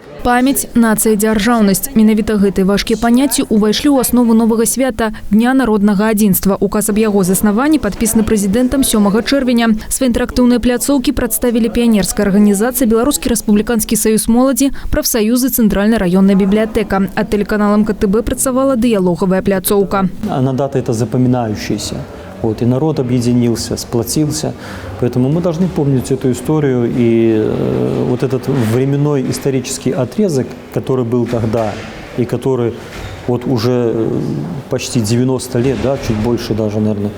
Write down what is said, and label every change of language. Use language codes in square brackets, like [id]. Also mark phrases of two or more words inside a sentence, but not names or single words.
[be] Памяць, нацыя, дзяржаўнасць. Менавіта гэтыя важкія паняцці ўвайшлі ў аснову новага свята Дня народнага адзінства. Указ аб яго заснаванні падпісаны прэзідэнтам 7 чэрвеня. Свае інтэрактыўныя пляцоўкі прадставілі піянерская арганізацыя Беларускі рэспубліканскі саюз моладзі, прафсаюзы, цэнтральная раённая бібліятэка. А тэлеканалам КТБ працавала дыялогавая пляцоўка. [ru] Она дата это запоминающаяся. И народ объединился, сплотился. Поэтому мы должны помнить эту историю и вот этот временной исторический отрезок, который был тогда и который вот уже почти 90 лет, да, чуть больше даже, наверное.